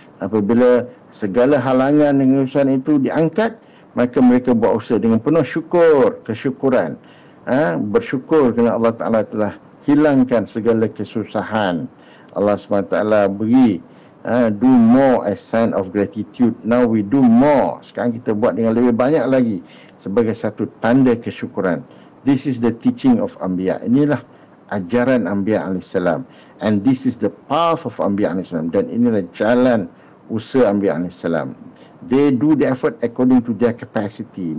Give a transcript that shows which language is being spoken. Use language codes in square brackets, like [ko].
[ms] Apabila segala halangan dan kesusahan itu diangkat, maka mereka buat usaha dengan penuh syukur, kesyukuran. Bersyukur kerana Allah Ta'ala telah hilangkan segala kesusahan. Allah SWT beri [en] do more as sign of gratitude. Now we do more. [ms] Sekarang kita buat dengan lebih banyak lagi sebagai satu tanda kesyukuran. [en] This is the teaching of Anbiya. [ms] Inilah ajaran Anbiya AS. [en] And this is the path of Anbiya AS. [ms] Dan inilah jalan usaha Anbiya AS. [en] They do the effort according to their capacity.